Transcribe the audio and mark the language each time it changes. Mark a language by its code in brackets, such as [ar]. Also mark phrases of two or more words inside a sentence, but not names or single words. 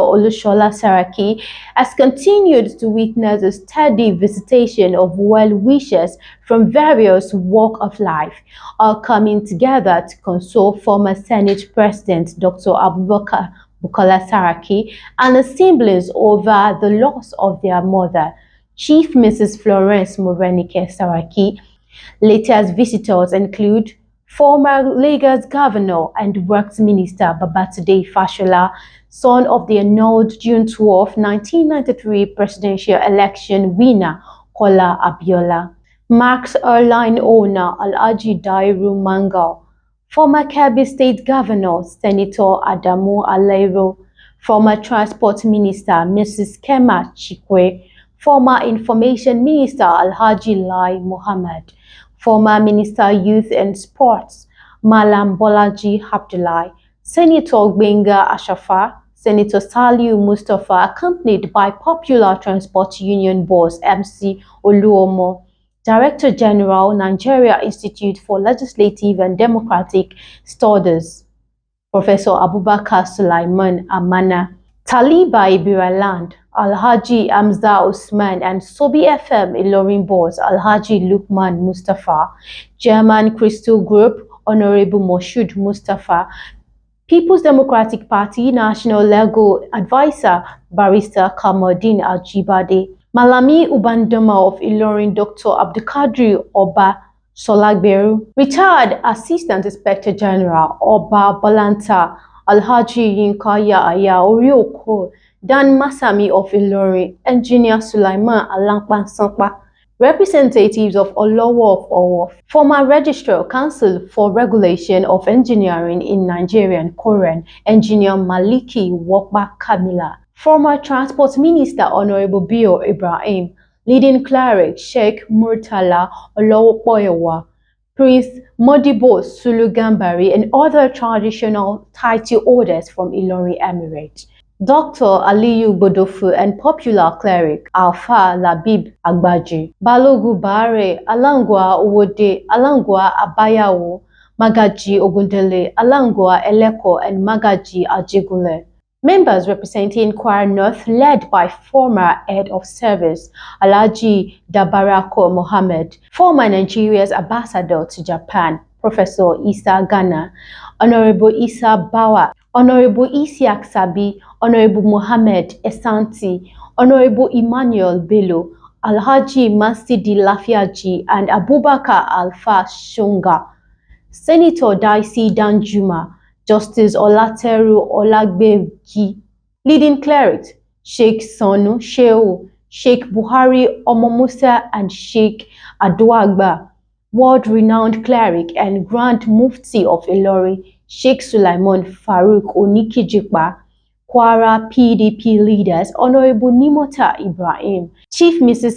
[en] Olushola Saraki, has continued to witness a steady visitation of well-wishers from various walks of life, all coming together to console former Senate President Dr. Abubakar Bukola Saraki and his siblings over the loss of their mother, Chief Mrs. Florence Morenike Saraki. Latest visitors include former Lagos Governor and Works Minister Babatunde Fashola, son of the annulled June 12, 1993 presidential election winner Kola Abiola, Mark's airline owner Alhaji Dairu Mangal, former Kebbi State Governor Senator Adamu Alairo, former Transport Minister Mrs. Kema Chikwe, former Information Minister Alhaji Lai Mohammed, former Minister Youth and Sports Malam Bolaji Abdullahi, Senator Gbenga Ashafa, Senator Saliu Mustafa, accompanied by Popular Transport Union boss MC Oluomo, Director General, Nigeria Institute for Legislative and Democratic Studies, Professor Abubakar Sulaiman Amana, Taliba Ibiraland, Alhaji Amza Usman, and Sobi FM Ilorin boss Alhaji Lukman Mustafa, German Crystal Group Honorable Moshood Mustafa, People's Democratic Party National Legal Advisor Barrister Kamaldeen Ajibade, Malami Ubandoma of Ilorin Dr. Abdulkadir Oba Solagberu, retired Assistant Inspector General Oba Balanta Alhaji Yinka Yahaya Orioko, Dan Masami of Ilorin, Engineer Sulaiman Alankpan Sankpa, representatives of Olowo of Owo, former Registrar Council for Regulation of Engineering in Nigerian Koren, Engineer Maliki Wokba Kamila, former Transport Minister Honorable Bio Ibrahim, leading cleric Sheikh Murtala Olowopoyowa, Priest Modibo Sulu Gambari, and other traditional title holders from Ilorin Emirate. Dr. Aliyu Bodofu and popular cleric Alfa Labib Agbaji, Balogun Bare, Alangwa Owode, Alangwa Abayawo, Magaji Ogundele, Alangwa Eleko, and Magaji Ajegunle. Members representing Kwara North led by former head of service Alhaji Dabarako Mohammed, former Nigeria's ambassador to Japan, Professor Isa Gana, Honorable Isa Bawa, Honorable Isiak Sabi, Honorable Mohammed Esanti, Honorable Emmanuel Bello, Alhaji Masidi Lafiaji, and Abubakar Alfa Shunga. Senator Daisy Danjuma, Justice Olateru Olagbeji, leading clerics Sheikh Sonu Shehu, Sheikh Buhari Omomusa, and Sheikh Aduagba, world-renowned cleric and Grand Mufti of Ilori, Sheikh Sulaiman Farouk Onikijikpa, Kwara PDP leaders Honorable Nimota Ibrahim, Chief Mrs.